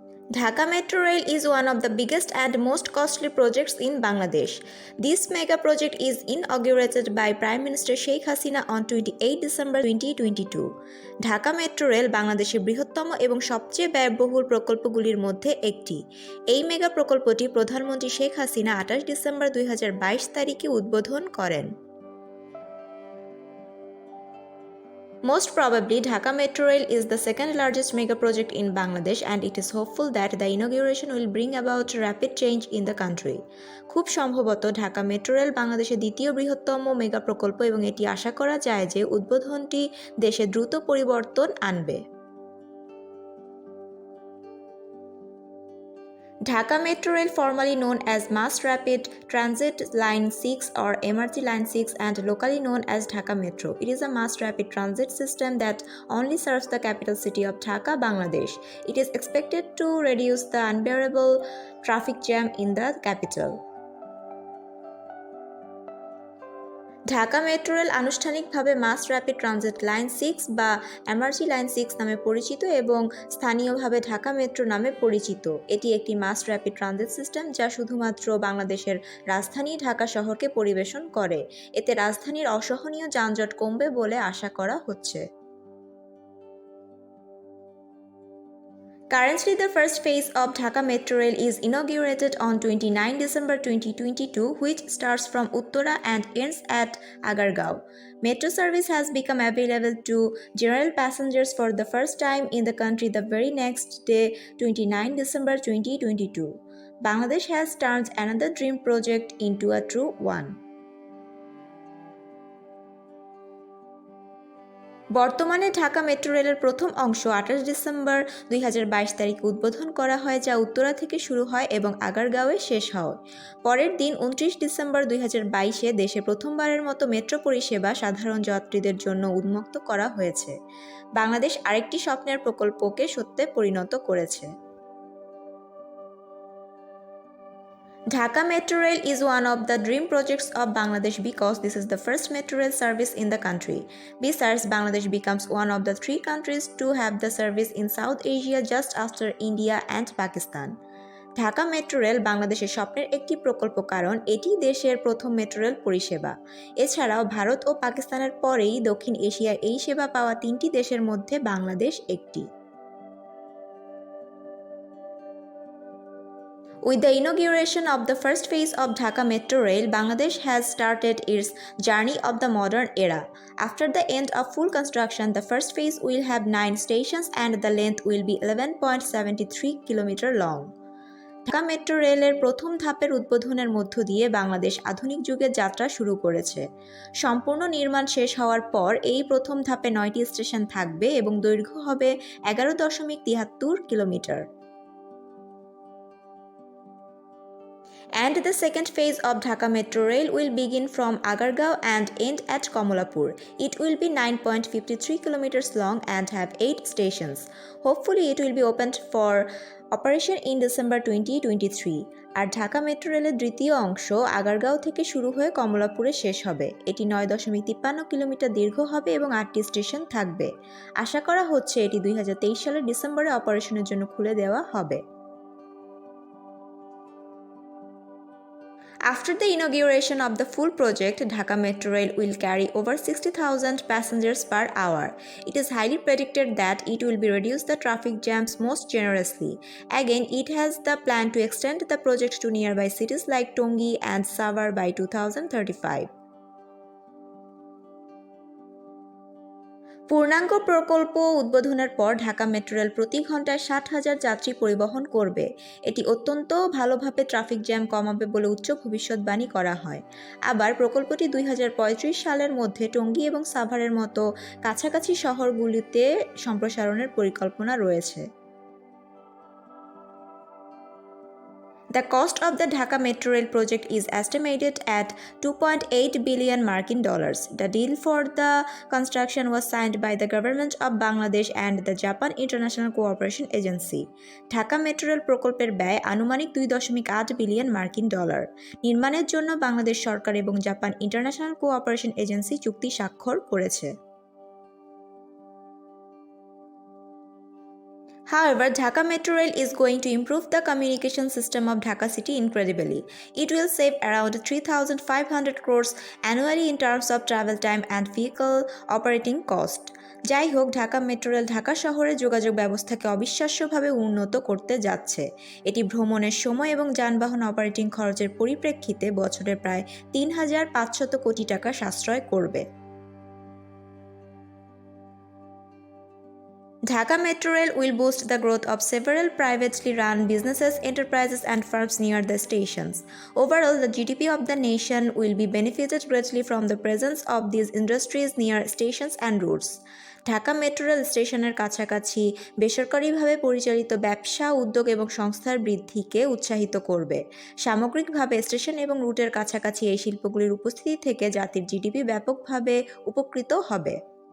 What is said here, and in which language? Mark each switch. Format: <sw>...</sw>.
<en>Dhaka Metro Rail is one of the biggest and most costly projects in Bangladesh. This mega project is inaugurated by Prime Minister Sheikh Hasina on 28 December 2022.</en> <bn>Dhaka metro rail বাংলাদেশের বৃহত্তম এবং সবচেয়ে ব্যয়বহুল প্রকল্পগুলির মধ্যে একটি। এই mega প্রকল্পটি প্রধানমন্ত্রী শেখ হাসিনা 28 ডিসেম্বর 2022 তারিখে উদ্বোধন করেন।</bn> <en>Most probably, Dhaka Metro Rail is the second largest mega project in Bangladesh and it is hopeful that the inauguration will bring about rapid change in the country.</en> <bn>খুব সম্ভবত ঢাকা মেট্রো রেল বাংলাদেশের দ্বিতীয় বৃহত্তম mega প্রকল্প এবং এটি আশা করা যায় যে উদ্বোধনটি দেশে দ্রুত পরিবর্তন আনবে।</bn> <en>Dhaka Metro Rail, formerly known as Mass Rapid Transit Line 6 or MRT Line 6 and locally known as Dhaka Metro. It is a mass rapid transit system that only serves the capital city of Dhaka, Bangladesh. It is expected to reduce the unbearable traffic jam in the capital.</en> <bn>Dhaka metro rail আনুষ্ঠানিকভাবে মাস rapid transit line 6 বা MRT line 6 নামে পরিচিত এবং স্থানীয়ভাবে Dhaka metro নামে পরিচিত। এটি একটি মাস র্যাপিড ট্রানজিট সিস্টেম যা শুধুমাত্র বাংলাদেশের রাজধানী ঢাকা শহরকে পরিবেশন করে। এতে রাজধানীর অসহনীয় যানজট কমবে বলে আশা করা হচ্ছে।</bn> <en>Currently, the first phase of Dhaka Metro Rail is inaugurated on 29 December 2022, which starts from Uttara and ends at Agargaon. Metro service has become available to general passengers for the first time in the country the very next day, 29 December 2022. Bangladesh has turned another dream project into a true one.</en> <bn>বর্তমানে Dhaka metro রেলের প্রথম অংশ 28 December 2022 তারিখে উদ্বোধন করা হয়, যা উত্তরা থেকে শুরু হয় এবং আগারগাঁওয়ে শেষ হয়। পরের দিন 29 ডিসেম্বর 2022-এ দেশে প্রথমবারের মতো মেট্রো পরিষেবা সাধারণ যাত্রীদের জন্য উন্মুক্ত করা হয়েছে। বাংলাদেশ আরেকটি স্বপ্নের প্রকল্পকে সত্যে পরিণত করেছে।</bn> <en>Dhaka Metro Rail is one of the dream projects of Bangladesh because this is the first metro rail service in the country. Besides, Bangladesh becomes one of the 3 countries to have the service in South Asia just after India and Pakistan.</en> <bn>Dhaka metro rail বাংলাদেশের স্বপ্নের একটি প্রকল্প কারণ এটি দেশের প্রথম metro rail পরিষেবা। এছাড়াও ভারত ও পাকিস্তানের পরেই দক্ষিণ এশিয়ায় এই সেবা পাওয়া 3টি দেশের মধ্যে বাংলাদেশ একটি।</bn> <en>With the inauguration of the first phase of Dhaka Metro Rail, Bangladesh has started its journey of the modern era. After the end of full construction, the first phase will have 9 stations and the length will be 11.73 km long.</en> <bn>Dhaka metro রেলের প্রথম ধাপের উদ্বোধনের মধ্য দিয়ে বাংলাদেশ আধুনিক যুগের যাত্রা শুরু করেছে। সম্পূর্ণ নির্মাণ শেষ হওয়ার পর এই প্রথম ধাপে 9টি স্টেশন থাকবে এবং দৈর্ঘ্য হবে 11.73 kilometre.</bn> <en>And the second phase of Dhaka Metro Rail will begin from Agargaon and end at Komolapur. It will be 9.53 kilometers long and have 8 stations. Hopefully, it will be opened for operation in December 2023.</en> <bn>আর Dhaka metro রেলের দ্বিতীয় অংশ আগারগাঁও থেকে শুরু হয়ে কমলাপুরে শেষ হবে। এটি 9.53 kilometre দীর্ঘ হবে এবং 8টি স্টেশন থাকবে। আশা করা হচ্ছে এটি 2023 সালের ডিসেম্বরে অপারেশনের জন্য খুলে দেওয়া হবে।</bn> <en>After the inauguration of the full project, Dhaka Metro Rail will carry over 60,000 passengers per hour. It is highly predicted that it will be reduce the traffic jams most generously. Again, it has the plan to extend the project to nearby cities like Tongi and Savar by 2035.</en> <bn>পূর্ণাঙ্গ প্রকল্প উদ্বোধনের পর Dhaka metro rail প্রতি ঘন্টায় 60,000 যাত্রী পরিবহন করবে। এটি অত্যন্ত ভালোভাবে ট্রাফিক জ্যাম কমাবে বলে উচ্চ ভবিষ্যৎবাণী করা হয়। আবার প্রকল্পটি 2035 সালের মধ্যে টঙ্গী এবং সাভারের মতো কাছাকাছি শহরগুলিতে সম্প্রসারণের পরিকল্পনা রয়েছে।</bn> <en>The cost of the Dhaka Metro Rail project is estimated at $2.8 billion. The deal for the construction was signed by the government of Bangladesh and the Japan International Cooperation Agency.</en> <bn>Dhaka metro rail প্রকল্পের ব্যয় আনুমানিক $2.8 billion. নির্মাণের জন্য বাংলাদেশ সরকার এবং Japan international cooperation agency চুক্তি স্বাক্ষর করেছে।</bn> <en>However, Dhaka Metro Rail is going to improve the communication system of Dhaka city incredibly. It will save around 3,500 crores annually in terms of travel time and vehicle operating cost.</en> <bn>যাই হোক, Dhaka metro rail Dhaka শহরের যোগাযোগ ব্যবস্থাকে অবিশ্বাস্যভাবে উন্নত করতে যাচ্ছে। এটি ভ্রমণের সময় এবং যানবাহন অপারেটিং খরচের পরিপ্রেক্ষিতে বছরে প্রায় ৩,৫০০ কোটি টাকা সাশ্রয় করবে।</bn> <en>Dhaka Metro Rail will boost the growth of several privately run businesses, enterprises, and firms near the stations. Overall, the GDP of the nation will be benefited greatly from the presence of these industries near stations and routes.</en> <bn>Dhaka metro rail স্টেশনের কাছাকাছি বেসরকারিভাবে পরিচালিত ব্যবসা, উদ্যোগ এবং সংস্থার বৃদ্ধিকে উৎসাহিত করবে। সামগ্রিকভাবে স্টেশন এবং রুটের কাছাকাছি এই শিল্পগুলির উপস্থিতি থেকে জাতির জিডিপি ব্যাপকভাবে উপকৃত হবে।</bn>